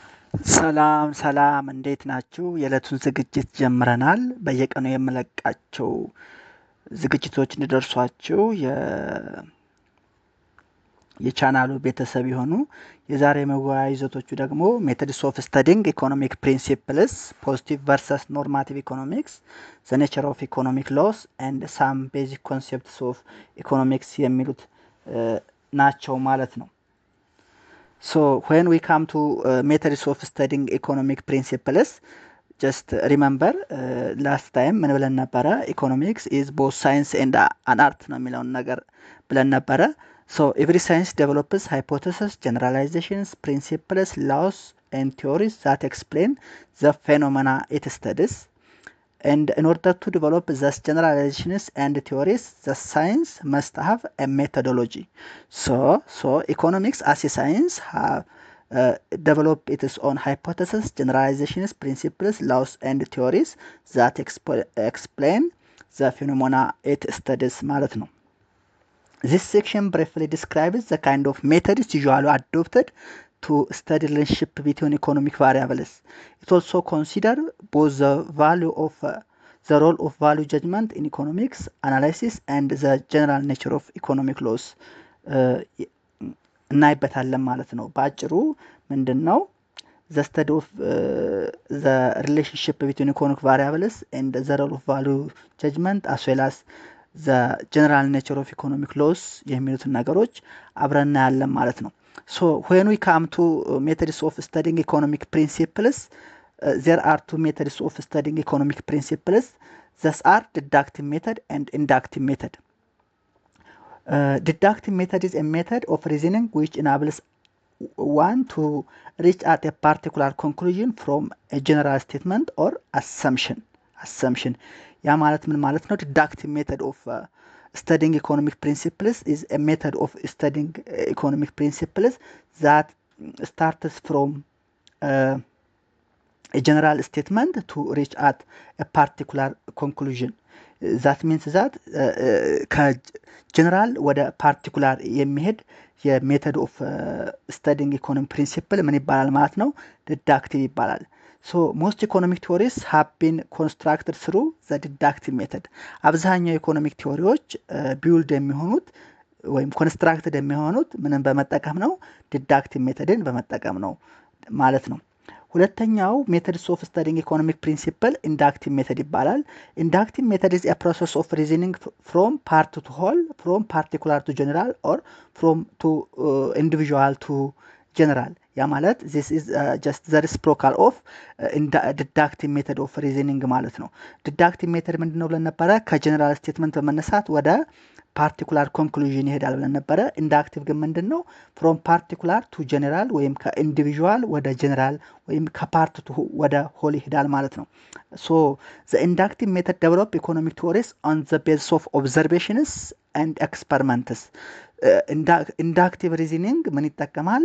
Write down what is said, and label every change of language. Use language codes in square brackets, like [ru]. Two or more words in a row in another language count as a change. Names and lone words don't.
[am] ሰላም ሰላም እንዴት ናችሁ? የዕለቱን ዝግጅት ጀምረናል። በየቀኑ የምለቃቸው ዝግጅቶች እንዲደርሷችሁ የቻናሉ ቤተሰብ ይሁኑ። የዛሬ መወያያ ይዘቶቹ [en] ደግሞ methods of studying economic principles, positive versus normative economics, the nature of economic laws and some basic concepts of economics [am] የሚሉት ናቸው ማለት ነው። [en] So when we come to methods of studying economic principles, just remember last time [am] ምን ብለን ነበረ? [en] Economics is both science and an art [am] ነው የሚለውን ነገር ብለን ነበረ። [en] So every science develops hypotheses, generalizations, principles, laws and theories that explain the phenomena it studies. And in order to develop these generalizations and theories, the science must have a methodology. So economics as a science have developed its own hypotheses, generalizations, principles, laws, and theories that explain the phenomena it studies [am] ማለት ነው። [en] This section briefly describes the kind of methods usually adopted to study relationship between economic variables. It also considers both the value of the role of value judgment in economics analysis and the general nature of economic laws. [am] እናይበታለን ማለት ነው። በአጭሩ ምንድነው? [en] The study of the relationship between economic variables and the role of value judgment as well as the general nature of economic laws [am] የሚሉትን ነገሮች አብረን እናያለን ማለት ነው። [en] So when we come to methods of studying economic principles, there are two methods of studying economic principles. These are deductive method and inductive method. Deductive method is a method of reasoning which enables one to reach at a particular conclusion from a general statement or assumption. [am] ያ ማለት ምን ማለት ነው? [en] Deductive method of studying economic principles is a method of studying economic principles that starts from a general statement to reach at a particular conclusion. That means that [am] ከጀነራል ወደ ፓርቲኩላር የሚሄድ [en] method of studying economy principle [am] ምን ይባላል ማለት ነው? ዲዳክቲቭ ይባላል። [en] So most economic theories have been constructed through the deductive method. [am] አብዛኛው [en] economic theories [am] ቢውልድ የሚሆኑት ወይም ኮንስትራክትድ የሚሆኑት ምንን በመጠቀም ነው? [en] deductive method [am] በመጠቀም ነው ማለት ነው። ሁለተኛው [en] methods of studying economic principle inductive method ይባላል። inductive method is a process of reasoning from part to whole, from particular to general or from to individual to general. [am] ያ ማለት [en] this is just the reciprocal of deductive method of reasoning [am] ማለት ነው። [en] deductive method [am] ምንድነው ብለን ነበረ? [en] general statement [am] በመነሳት ወደ [en] particular conclusion [am] ይሄዳል ብለን ነበረ። ኢንዳክቲቭ ግን ምንድነው? [en] from particular to general [am] ወይም ከኢንዲቪጁዋል ወደ ጀነራል ወይም ከፓርት ቱ ወደ ሆል ይሄዳል ማለት ነው። [en] So the inductive method develop economic theories on the basis of observations and experiments። inductive reasoning [am] ምን ይጠቀማል?